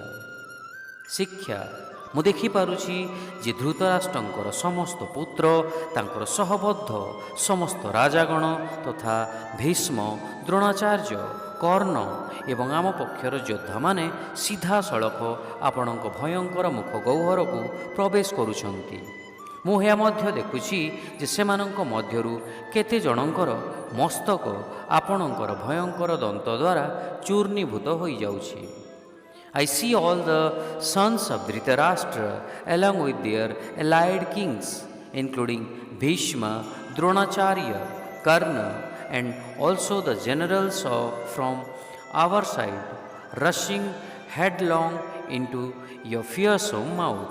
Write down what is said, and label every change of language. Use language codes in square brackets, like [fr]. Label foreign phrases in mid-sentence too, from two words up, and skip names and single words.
[or] ଶିକ୍ଷା, ମୁଁ ଦେଖିପାରୁଛି ଯେ ଧୃତରାଷ୍ଟ୍ରଙ୍କର ସମସ୍ତ ପୁତ୍ର, ତାଙ୍କର ସହବଦ୍ଧ ସମସ୍ତ ରାଜାଗଣ ତଥା ଭୀଷ୍ମ, ଦ୍ରୋଣାଚାର୍ଯ୍ୟ, କର୍ଣ୍ଣ ଏବଂ ଆମ ପକ୍ଷର ଯୋଦ୍ଧାମାନେ ସିଧାସଳଖ ଆପଣଙ୍କ ଭୟଙ୍କର ମୁଖ ଗହ୍ୱରକୁ ପ୍ରବେଶ କରୁଛନ୍ତି। ମୁଁ ଏହା ମଧ୍ୟ ଦେଖୁଛି ଯେ ସେମାନଙ୍କ ମଧ୍ୟରୁ କେତେ ଜଣଙ୍କର ମସ୍ତକ ଆପଣଙ୍କର ଭୟଙ୍କର ଦନ୍ତ ଦ୍ୱାରା ଚୂର୍ଣ୍ଣୀଭୂତ ହୋଇଯାଉଛି। [en] I see all the sons of Dhritarashtra along with their allied kings, including Bhishma, Dronacharya, Karna, and also the generals from our side, rushing headlong into your fearsome mouth.